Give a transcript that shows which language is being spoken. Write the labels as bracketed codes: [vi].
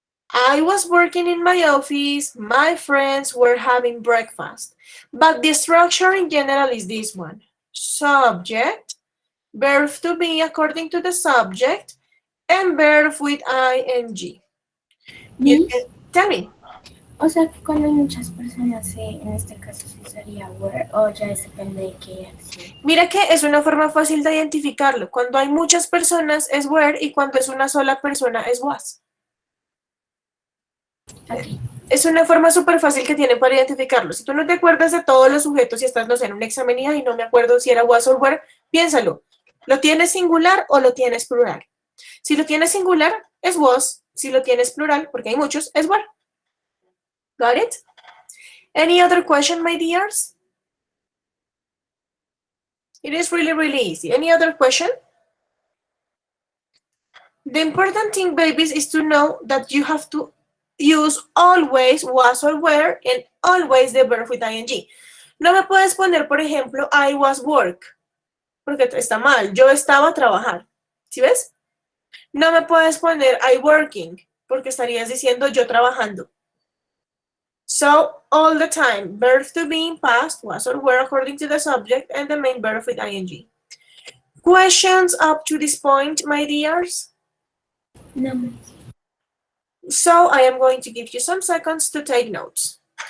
[en] I was working in my office. My friends were having breakfast. But the structure in general is this one. Subject, verb to be according to the subject, and verb with ing. You Miss, can, tell me. [es] o sea que cuando hay muchas personas, en este caso sí sería where, o ya depende de qué acción. Mira que es una forma fácil de identificarlo. Cuando hay muchas personas es were y cuando es una sola persona es was. [en] Okay. [es] Es una forma súper fácil que tienen para identificarlo. Si tú no te acuerdas de todos los sujetos y estás, no sé, en un examen y no me acuerdo si era was o were, piénsalo. ¿Lo tienes singular o lo tienes plural? Si lo tienes singular, es was. Si lo tienes plural, porque hay muchos, es were. [en] Got it? Any other question, my dears? It is really, really easy. Any other question? The important thing, babies, is to know that you have to use always was or were and always the verb with ing. [es] No me puedes poner, por ejemplo, [en] I was work, [es] porque está mal. Yo estaba a trabajar. ¿Sí ves? No me puedes poner [en] I working, [es] porque estarías diciendo yo trabajando. [en] So, all the time, verb to be in past, was or were according to the subject, and the main verb with ing. Questions up to this point, my dears? No, So I am going to give you some seconds to take notes.